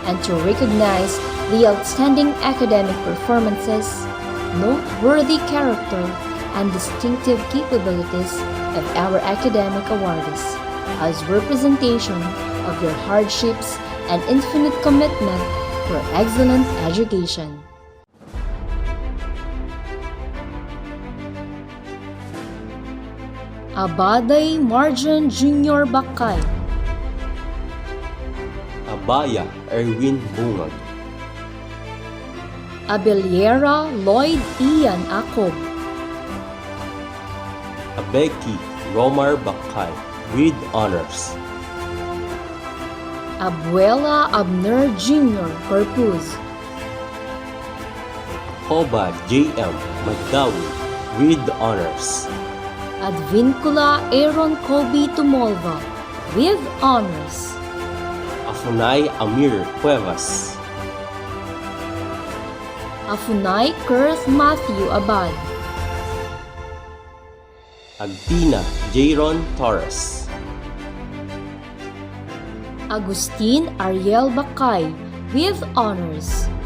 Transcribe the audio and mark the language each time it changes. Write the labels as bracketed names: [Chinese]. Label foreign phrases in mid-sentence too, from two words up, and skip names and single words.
[English] and to recognize the outstanding academic performances, noteworthy character, and distinctive capabilities of our academic awardees as representation of your hardships and infinite commitment for excellent education. Abaday Marjan Jr. Bakay, Abaya Erwin Bungag, Abeliera Lloyd Ian Acob, Abeki Romar Bakay with honors, Abuela Abner Jr. Corpuz, Koba J.M. Magdawi with honors, Advincula Aaron Kobe Tumolva with honors, Afunay Amir Cuevas, Afunay Kurth Matthew Abad, Agtina Jayron Torres, Agustin Ariel Bakay with honors,